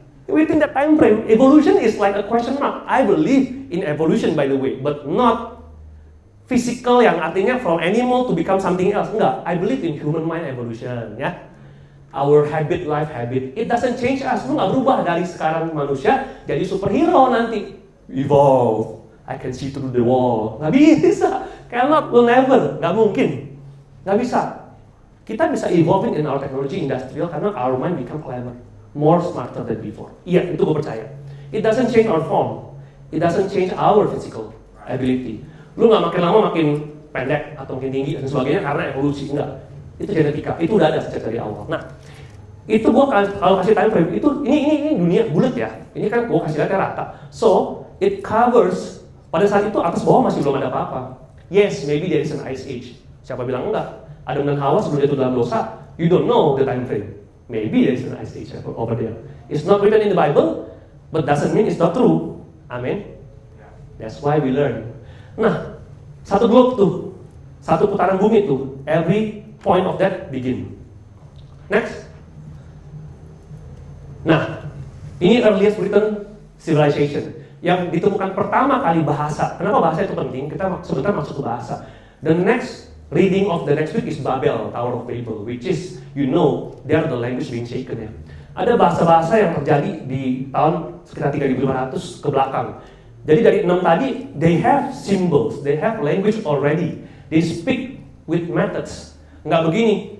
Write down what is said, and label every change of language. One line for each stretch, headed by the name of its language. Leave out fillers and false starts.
English: Within that time frame, evolution is like a question mark. I believe in evolution by the way, but not physical
Indonesian: yang artinya
English: from animal to become something else. Enggak, I believe in human mind evolution ya. Our habit, life habit, it doesn't change us.
Indonesian: Lu nggak berubah dari sekarang manusia jadi superhero nanti.
English: Evolve, I can see through the wall.
Indonesian: Nggak bisa,
English: cannot, will never, nggak mungkin. Nggak bisa. Kita bisa evolving in our technology industrial karena our mind become clever, more smarter than before.
Indonesian: Iya, itu gue percaya.
English: It doesn't change our form, it doesn't change our physical ability.
Indonesian: Lu nggak makin lama makin pendek atau makin tinggi dan sebagainya karena evolusi, enggak. Itu genetika, itu udah ada sejak dari awal. Nah, itu gua kalau kasih time frame itu ini dunia bulat ya. Ini kan gua kasih lihatnya rata.
English: So, it covers
Indonesian: pada saat itu atas bawah masih belum ada apa-apa.
English: Yes, maybe there is an ice age.
Indonesian: Siapa bilang enggak? Adam dan Hawa sebelum jatuh dalam dosa,
English: you don't know the time frame. Maybe there is an ice age over there. It's not written in the Bible, but doesn't mean it's not true. Amen. That's why we learn.
Indonesian: Nah, satu globe tuh, satu putaran bumi tuh,
English: every point of that begin. Next.
Indonesian: Nah, ini earliest written civilization yang ditemukan pertama kali bahasa. Kenapa bahasa itu penting? Kita sebentar masuk ke bahasa.
English: The next reading of the next week is Babel, Tower of Babel, which is, you know, there the language being shaken ya.
Indonesian: Ada bahasa-bahasa yang terjadi di tahun sekitar 3500 ke belakang. Jadi dari 6 tadi,
English: they have symbols, they have language already. They speak with methods.
Indonesian: Nggak begini.